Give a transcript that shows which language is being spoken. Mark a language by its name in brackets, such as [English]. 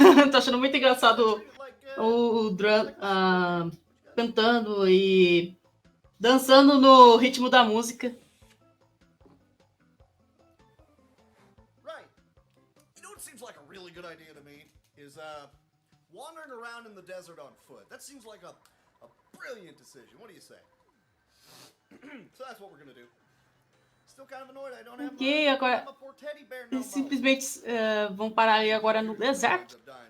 [Portuguese] Tô achando muito engraçado o Drum cantando e dançando no ritmo da música. [English] Right. You know what seems like a really good idea to me is wandering around in the desert on foot. That seems like a brilliant decision. What do you say? So that's what we're gonna do. Still kind of annoyed I don't have [Portuguese] Ok, agora eles simplesmente vão parar ali agora no deserto.